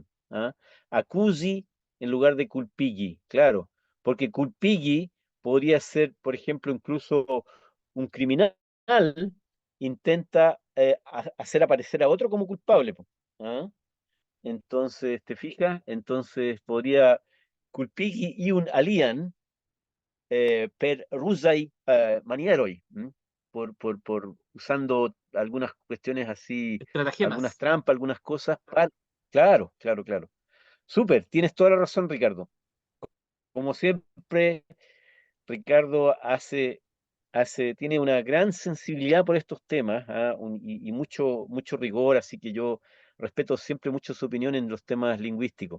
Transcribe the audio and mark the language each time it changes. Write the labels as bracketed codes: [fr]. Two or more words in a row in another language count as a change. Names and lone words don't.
[es] Accusi en lugar de culpighi, claro, porque culpighi podría ser, por ejemplo, incluso un criminal intenta hacer aparecer a otro como culpable. Po. ¿Ah? Entonces, ¿te fijas? Entonces podría [eo] kulpigi iun alian per rusai manieroi, [es] por usando algunas cuestiones así, algunas Estratagemas. trampas, algunas cosas. Claro, claro, claro. Súper, tienes toda la razón, Ricardo. Como siempre, Ricardo tiene una gran sensibilidad por estos temas, y mucho, mucho rigor, así que yo respeto siempre mucho su opinión en los temas lingüísticos.